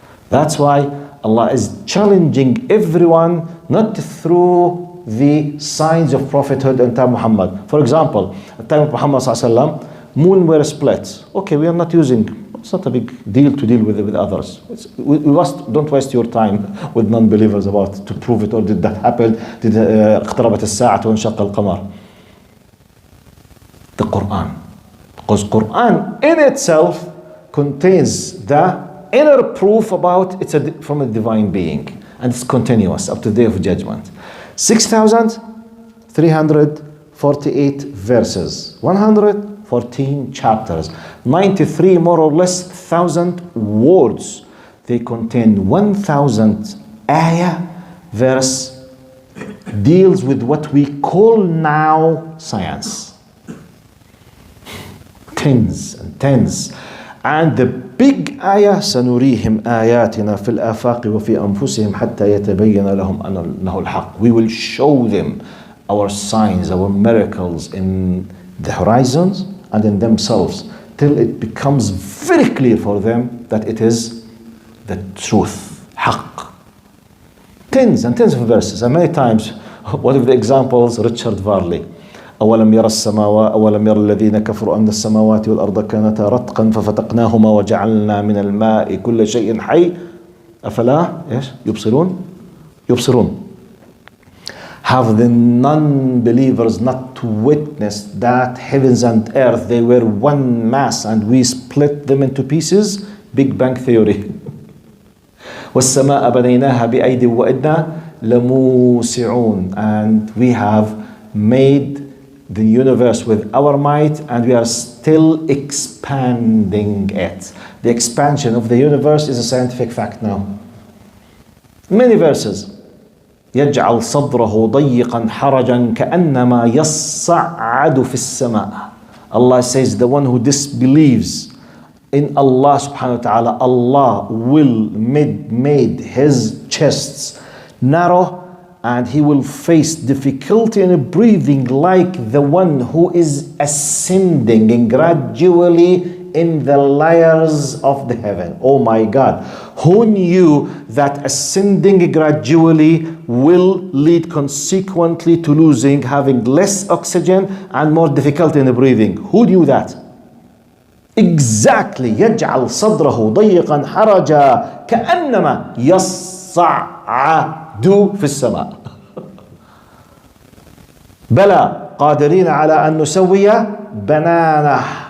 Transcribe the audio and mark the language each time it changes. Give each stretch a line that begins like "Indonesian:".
English: That's why Allah is challenging everyone not through the signs of prophethood in time of Muhammad. For example, at the time of Muhammad sallallahu moon were split. Okay, we are not using, it's not a big deal to deal with others. Don't waste your time with non-believers about to prove it, or did that happen?
Arabic: Did اقتربت الساعة وانشق القمر.
English: The Quran. Because Quran in itself contains the inner proof about it's from a divine being, and it's continuous up to the day of judgment. 6,348 verses, 114 chapters, 93 more or less thousand words. They contain 1,000 ayah. Verse deals with what we call now science. Tens and tens. And the big ayah,
Arabic: سنريهم آياتنا في الآفاق وفي أنفسهم حتى يتبين لهم أنه الحق.
English: We will show them our signs, our miracles in the horizons and in themselves, till it becomes very clear for them that it is the truth, حق. Tens and tens of verses, and many times, one of the examples, Richard Varley.
Arabic: أولم يرى السماوات أولم يرى الذين كفروا أن السماوات والأرض كانتا رتقا ففتقناهما وجعلنا من الماء كل شيء حي أفلا يبصرون.
English: Have the non-believers not witnessed that heavens and earth, they were one mass and we split them into pieces? Big Bang Theory.
Arabic: والسماء بنيناها بأيد وإنا لموسعون.
English: And we have made the universe with our might, and we are still expanding it. The expansion of the universe is a scientific fact now. Many verses.
Arabic: يجعل صدره ضيقا حرجا كأنما يصعد في السماء.
English: Allah says the one who disbelieves in Allah subhanahu wa ta'ala, Allah will made his chests narrow, and he will face difficulty in breathing like the one who is ascending gradually in the layers of the heaven. Oh my God. Who knew that ascending gradually will lead consequently to having less oxygen and more difficulty in breathing? Who knew that? Exactly.
Arabic: يجعل صدره ضيقا حرجا كأنما يصعد في السماء. بلى قادرين على أن نسوي بنانه.